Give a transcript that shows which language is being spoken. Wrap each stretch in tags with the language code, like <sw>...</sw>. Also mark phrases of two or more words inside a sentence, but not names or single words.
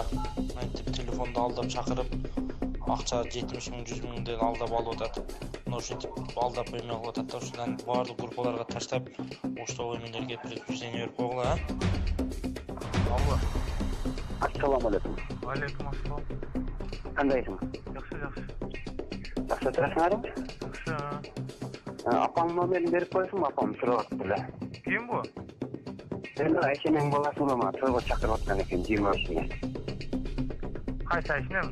<ky>Мынтип телефонду алдап чакырып, акча 70 миң, 100 миңден алдап алып атат. Мына ушинтип алдап эме кылып атат да, ушундан баардык группаларга таштап, оштогу эмелерге предупреждение берип койгула, Алло.</ky> <ar>السلام عليكم. عليكم السلام.</ar> <kk>Qandaysың? Жақсы. Жақсы тұрасыңар? Жақсы. Апам номерін беріп қойсын, апам сұрап отыр. Кім бұл? Енді Айшенің баласын ма тойға шақырып отқан екен 23-іне. Қайсы Айшенем?</kk>